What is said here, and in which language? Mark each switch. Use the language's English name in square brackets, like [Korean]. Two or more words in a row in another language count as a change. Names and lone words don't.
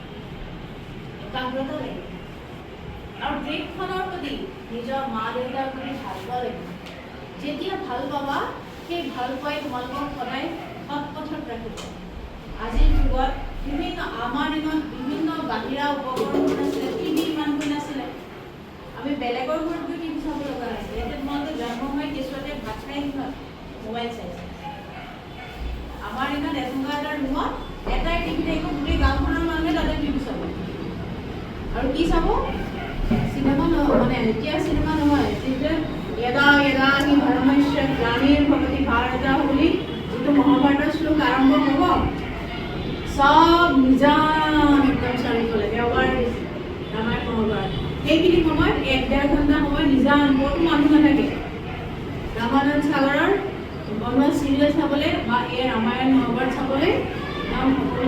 [Assamese] একাগ্ৰতা লাগিব আৰু দেশখনৰ প্ৰতি নিজৰ মা দেউতাৰ প্ৰতি ভাল পোৱা লাগিব যেতিয়া ভাল পাবা সেই ভাল পোৱাই তোমালোকক সদায় সৎ পথত ৰাখিব আজিৰ যুগত বিভিন্ন আমাৰ দিনত বিভিন্ন বাহিৰা উপকৰণ নাছিলে টিভি ইমানকৈ নাছিলে আমি বেলেগৰ ঘৰত গৈ টিভি চাব লগা হৈছিলে এতিয়া তোমালোকে জন্ম হৈ কেঁচুৱাতে ভাত খাই সিহঁত মোবাইল চাইছে আমাৰ দিনত এটুকুৰা এটা ৰুমত এটাই টিভি থাকিব গোটেই গাঁওখনৰ মানুহে তাতে টিভি চাব আৰু কি চাব চিনেমা মানে এতিয়া চিনেমা নহয় যেতিয়া [Sanskrit] यदा यदा हि धर्मस्य ग्लानिर्भवति भारत [Assamese] বুলি যিটো মহাভাৰতৰ শ্লোক আৰম্ভ হ'ব সব নিজান একদম চাৰিওফালে ব্যৱহাৰ ৰামায়ণ মহাভাৰত সেইখিনি সময়ত 1-1.5 ঘণ্টা সময় নিজান ক'তো মানুহ নাথাকে ৰামানন্দ সাগৰৰ বনোৱা চিৰিয়েল চাবলৈ বা এই ৰামায়ণ মহাভাৰত চাবলৈ নাম সকলো